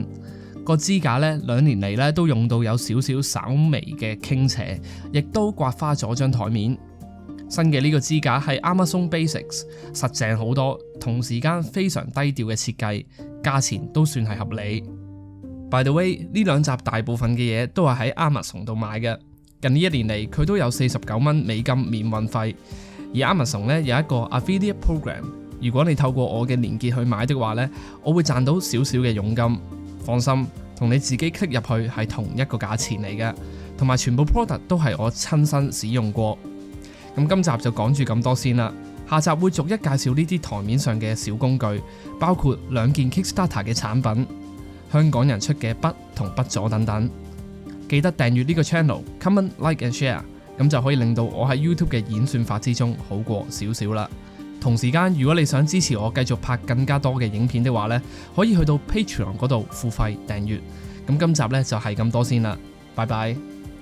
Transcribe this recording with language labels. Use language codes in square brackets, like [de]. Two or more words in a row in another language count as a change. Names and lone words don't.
[yue] 個支架呢2年嚟呢都用到有少少稍微嘅傾斜，亦都刮花咗張台面。新嘅呢個支架係 Amazon Basics， 實淨好多，同時間非常低調嘅設計，價錢都算係合理。 [en] By the way， [yue] 呢2集大部分嘅嘢都係喺 Amazon 度買嘅。近呢1年嚟，佢都有49蚊美金免運費。而 Amazon 呢有一個 Affiliate Program， 如果你透過我嘅連結去買的話呢，我會賺到少少嘅佣金。放心，同你自己 click 入去係同一個價錢嚟嘅，同埋全部 product 都係我親身使用過。咁今集就講住咁多先啦，下集會逐一介紹呢啲台面上嘅小工具，包括2件 Kickstarter 嘅產品、香港人出嘅筆同筆座等等。記得訂閱呢個 channel、 [en] comment、like and share， [yue] 咁就可以令到我喺 YouTube 嘅演算法之中好過少少啦。同時間，如果你想支持我繼續拍更加多嘅影片的話呢，可以去到 Patreon 嗰度付費訂閱。咁今集呢就係咁多先啦，拜拜。